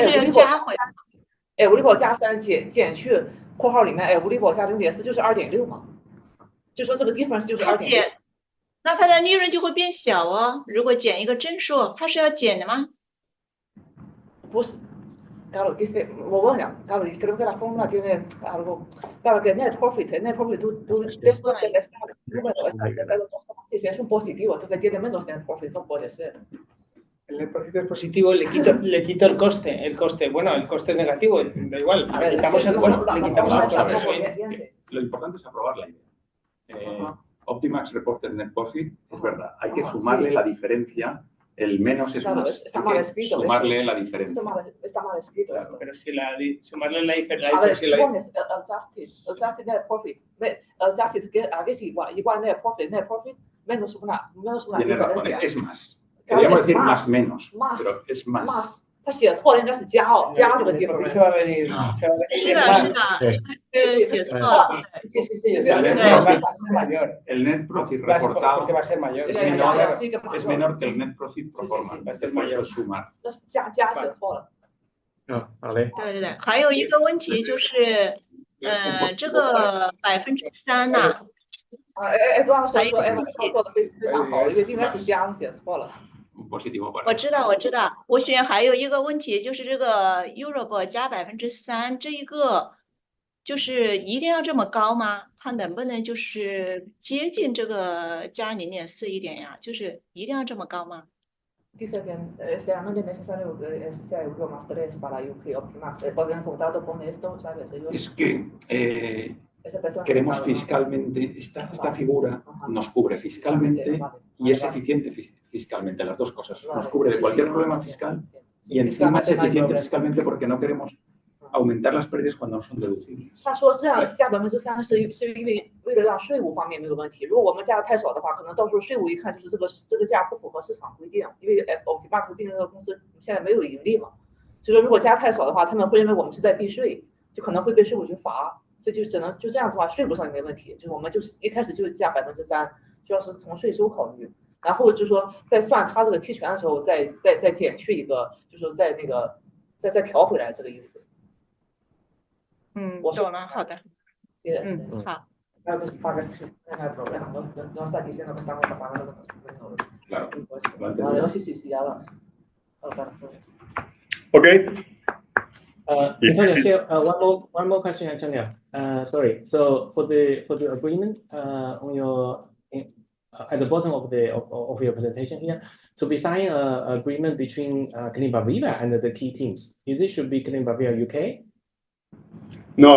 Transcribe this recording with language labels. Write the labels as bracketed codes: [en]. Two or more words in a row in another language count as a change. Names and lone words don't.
[zh] 要加回来。 5%加3减去括号里面5%加0.4就是2.6嘛，就说这个 difference 就是2.6。那它的利润就会变小哦。如果减一个真数，它是要减的吗？不是。 [es] Claro, dice, claro, y creo que la fórmula tiene algo, claro que [en] net profit [es] tú después del número estás de 2,6, es un positivo, entonces tiene menos [en] net profit, [es] no puede ser. El [en] net profit [es] es positivo, le quito el coste, bueno, el coste es negativo, da igual, le quitamos el coste, Lo importante es aprobar la idea. Optimax reported [en] net profit, [es] es verdad, hay que sumarle la diferencia. El menos es claro, más. Está mal escrito. Sumarle la diferencia. Está mal escrito. Claro, pero si sumarle la diferencia. A ver, si pones [en] adjusted net profit, adjusted [es] que es igual [en] net profit [es] menos una Tiene razón, diferencia. es más. Queríamos decir más menos, pero es más. [zh] 他写错了，应该是加这个地方。 [es] Se va a venir. [zh] 是的，写错了。 [es] Sí, el [en] net profit [es] reportado porque va a ser mayor. Es menor que el [en] net profit [es] pro forma. Va a ser mayor. Sumar. [zh] 加写错了。好嘞。对，还有一个问题就是，这个3%呐。 Eduardo说做的非常好，因为应该是加写错了。我知道。我选还有一个问题就是这个 Europe 加3%，这一个就是一定要这么高吗？它能不能就是接近这个加0.4一点呀？就是一定要这么高吗？ [es] Dice que realmente necesario sea euro más 3 para UK Optimax. Podrían contado con esto, ¿sabes? Es que queremos fiscalmente, esta figura nos cubre fiscalmente y es eficiente fiscalmente, las dos cosas. Nos cubre de cualquier problema fiscal y encima es eficiente fiscalmente porque no queremos aumentar las pérdidas cuando no son deducibles. [zh] 他说这样加3%是因为为了让税务方面没有问题。如果我们加的太少的话，可能到时候税务一看就是这个价不符合市场规定，因为 Optimax 毕竟这个公司现在没有盈利嘛，所以说如果加太少的话，他们会认为我们是在避税，就可能会被税务局罚，所以就只能就这样子的话，税务上也没问题。就是我们就是一开始就加3%，主要是从税收考虑，然后就是说在算他这个期权的时候，再减去一个，就是说在那个再调回来这个意思。我懂了，好的。好。 [es] No hay problema, no está diciendo que estamos pagando Claro. Vale, sí, ya vas. [en] Okay. Antonio, here one more question, Antonio. Sorry. So for the agreement on your at the bottom of your presentation here, to be signing an agreement between Clínica Baviera and the key teams, is it should be Clínica Baviera UK? No.